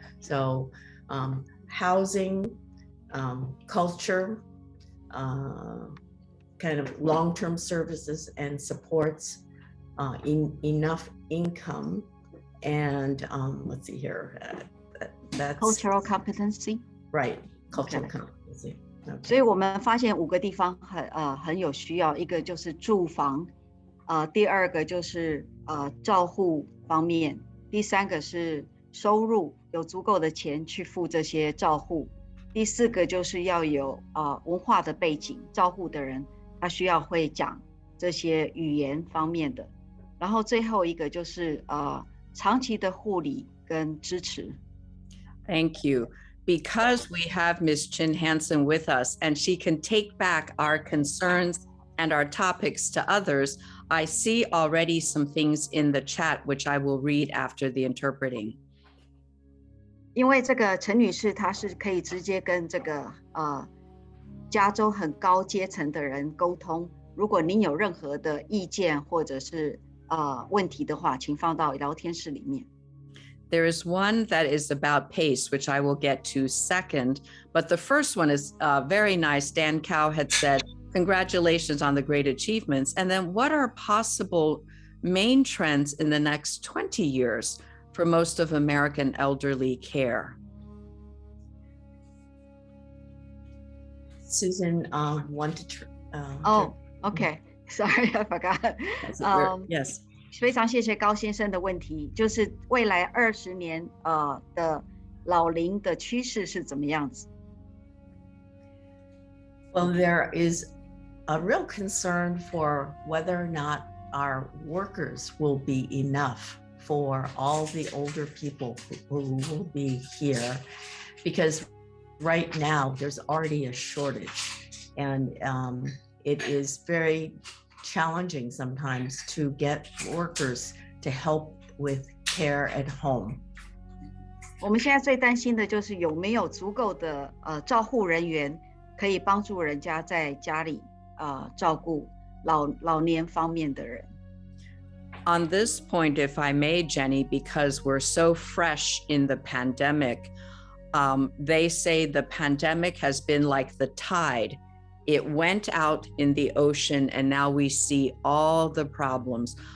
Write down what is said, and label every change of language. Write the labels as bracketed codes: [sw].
[en] So housing, culture, kind of long-term services and supports, enough income, and let's see here, that's cultural competency. Right, cultural competency. Okay. [zh] 所以我们发现5个地方很有需要，一个就是住房，第2个就是照护方面，第3个是收入，有足够的钱去付这些照护，第4个就是要有文化的背景，照护的人他需要会讲这些语言方面的，然后最后一个就是长期的护理跟支持。 [en] Thank you. Because we have Ms. Chin Hansen with us and she can take back our concerns and our topics to others, I see already some things in the chat which I will read after the interpreting. [zh] 因为这个陈女士她是可以直接跟这个加州很高阶层的人沟通，如果您有任何的意见或者是问题的话，请放到聊天室里面。 [en] There is one that is about PACE, which I will get to second. But the first one is very nice. Dan Cow had said, congratulations on the great achievements. And then what are possible main trends in the next 20 years for most of American elderly care? Susan wanted to... okay. Sorry, I forgot. Yes. [zh] 非常谢谢高先生的问题，就是未来20年的老龄的趋势是怎么样子？ [en] Well, there is a real concern for whether or not our workers will be enough for all the older people who will be here, because right now there's already a shortage, and it is very challenging sometimes to get workers to help with care at home. [zh] 我们现在最担心的就是有没有足够的照护人员可以帮助人家在家里照顾老年方面的人。 [en] On this point, if I may, Jennie, because we're so fresh in the pandemic, they say the pandemic has been like the tide. It went out in the ocean, and now we see all the problems.